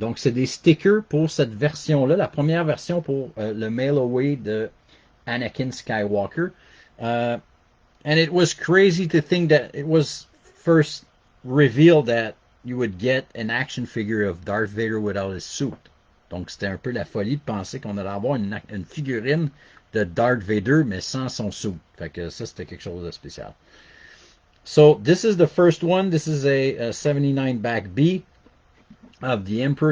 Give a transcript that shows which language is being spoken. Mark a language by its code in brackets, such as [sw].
[fr] Donc, c'est des stickers pour cette version-là, la première version pour le mail away de Anakin Skywalker. [en] And it was crazy to think that it was first revealed that you would get an action figure of Darth Vader without his suit. [fr] Donc, c'était un peu la folie de penser qu'on allait avoir une figurine de Darth Vader, mais sans son suit. Fait que ça, c'était quelque chose de spécial. [en] So, this is the first one. This is a 79 back B of the Emperor.